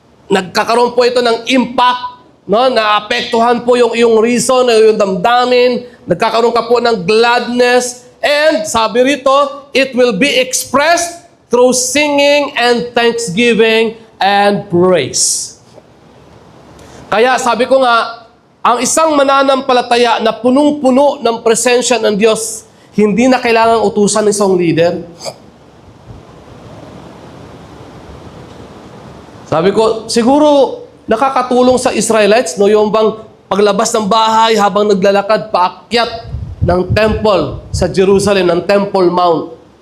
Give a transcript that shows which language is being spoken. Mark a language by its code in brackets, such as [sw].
[tl] Nagkakaroon po ito ng impact, no? Naapektuhan po yung iyong reason, yung damdamin. Nagkakaroon ka po ng gladness. [en] And [tl] sabi rito, [en] it will be expressed through singing and thanksgiving and praise. [tl] Kaya sabi ko nga, ang isang mananampalataya na punong-puno ng presensya ng Diyos, hindi na kailangang utusan ng isang leader. Sabi ko, siguro nakakatulong sa Israelites, no, yung bang paglabas ng bahay habang naglalakad, paakyat ng temple sa Jerusalem, ng Temple Mount.